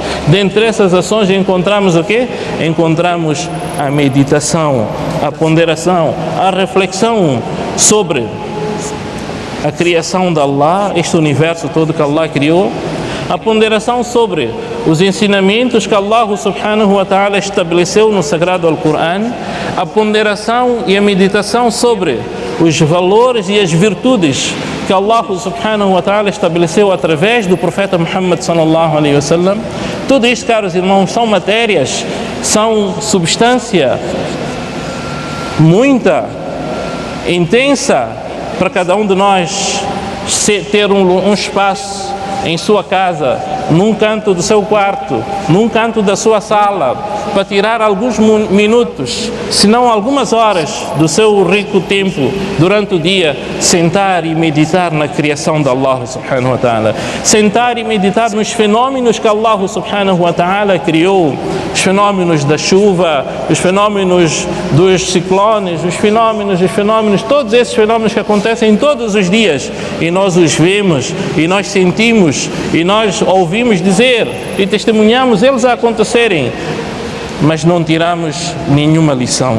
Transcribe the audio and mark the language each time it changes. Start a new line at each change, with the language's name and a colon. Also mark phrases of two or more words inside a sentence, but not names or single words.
Portuguese: Dentre essas ações encontramos o quê? Encontramos a meditação, a ponderação, a reflexão sobre a criação de Allah, este universo todo que Allah criou, a ponderação sobre os ensinamentos que Allah
Arabic: سبحانه وتعالى
Portuguese: estabeleceu no Sagrado Alcorão, a ponderação e a meditação sobre os valores e as virtudes que Allah
Arabic: سبحانه وتعالى
Portuguese: estabeleceu através do Profeta Muhammad
Arabic: صلى الله عليه وسلم.
Portuguese: Tudo isto, caros irmãos, são matérias, são substância muita, intensa para cada um de nós ter um espaço em sua casa, num canto do seu quarto, num canto da sua sala, para tirar alguns minutos, se não algumas horas do seu rico tempo durante o dia, sentar e meditar na criação de Allah
Arabic: سبحانه وتعالى,
Portuguese: sentar e meditar nos fenômenos que Allah
Arabic: سبحانه وتعالى
Portuguese: criou, os fenômenos da chuva, os fenômenos dos ciclones, os fenômenos, todos esses fenômenos que acontecem todos os dias, e nós os vemos, e nós sentimos, e nós ouvimos dizer, e testemunhamos eles a acontecerem, mas não tiramos nenhuma lição.